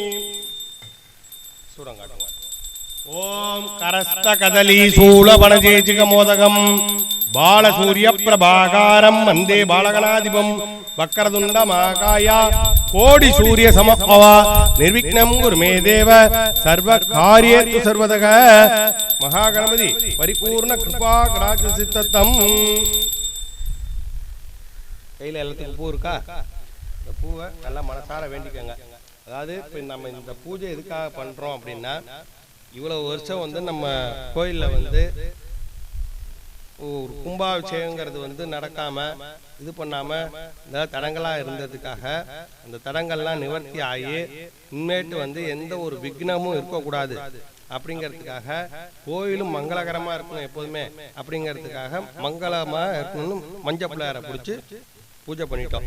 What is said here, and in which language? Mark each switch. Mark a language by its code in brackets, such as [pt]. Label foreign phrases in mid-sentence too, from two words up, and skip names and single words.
[sa] ओम करस्त कदली शूलपणजेचिक मोदकं बालसूर्य प्रभाकारं वंदे बालगणाधिपं वक्रतुण्डमहाकाय कोटि सूर्य समप्रभ निर्विघ्नं कुरु मे देव सर्वकार्येषु सर्वतः महागणपति परिपूर्ण कृपा कटाक्ष सिद्धतं [ta] கையில எல்லாத்துக்கும் பூ இருக்கா இந்த பூவை நல்லா மனசார வேண்டிக்கங்க அதாவது இப்போ நம்ம இந்த பூஜை எதுக்காக பண்றோம் அப்படின்னா இவ்வளவு வருஷம் வந்து நம்ம கோயில்ல வந்து ஒரு கும்பாபிஷேகங்கிறது வந்து நடக்காம இது பண்ணாம இந்த தடங்களா இருந்ததுக்காக அந்த தடங்கள்லாம் நிவர்த்தி ஆகி இனிமேட்டு வந்து எந்த ஒரு விக்னமும் இருக்கக்கூடாது அப்படிங்கிறதுக்காக கோயிலும் மங்களகரமா இருக்கணும் எப்போதுமே அப்படிங்கிறதுக்காக மங்களமா இருக்கணும்னு மஞ்சள் பிள்ளையாரை பிடிச்சி பூஜை பண்ணிட்டோம்.